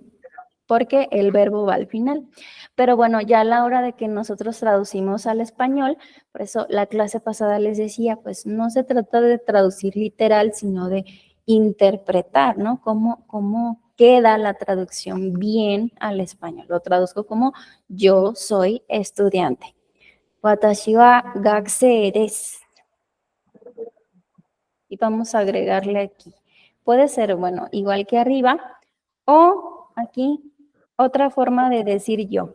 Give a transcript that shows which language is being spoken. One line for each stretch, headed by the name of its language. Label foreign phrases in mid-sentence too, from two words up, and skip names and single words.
Spanish: Porque el verbo va al final. Pero bueno, ya a la hora de que nosotros traducimos al español, por eso la clase pasada les decía, pues no se trata de traducir literal, sino de interpretar, ¿no? ¿Cómo queda la traducción bien al español? Lo traduzco como yo soy estudiante.
Japanese: 私は学生です.
Spanish: Y vamos a agregarle aquí. Puede ser, bueno, igual que arriba, o aquí otra forma de decir yo.